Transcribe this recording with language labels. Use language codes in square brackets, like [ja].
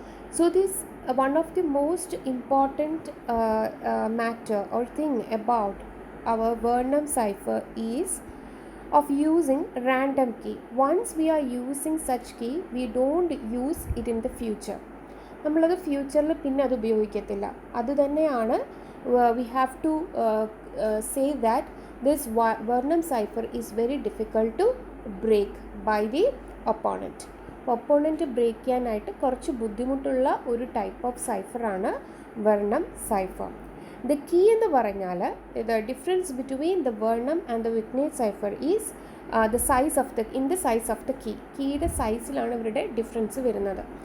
[en] So this one of the most important matter or thing about our Vernam cipher is of using random key. Once we are using such key, we don't use it in the future. [ml] നമ്മളത് ഫ്യൂച്ചറിൽ പിന്നെ അത് ഉപയോഗിക്കത്തില്ല. അതുതന്നെയാണ് [en] we have to say that this Vernam cipher is very difficult to break by the opponent. [ml] Opponent break ചെയ്യാനായിട്ട് കുറച്ച് ബുദ്ധിമുട്ടുള്ള ഒരു type of സൈഫറാണ് വെർണം cipher. [en] the key [ml] എന്ന് പറഞ്ഞാൽ [en] the difference between the വെർണം and the vignette cipher is the size of the size of the [ml] കീയുടെ സൈസിലാണ് ഇവരുടെ difference വരുന്നത്.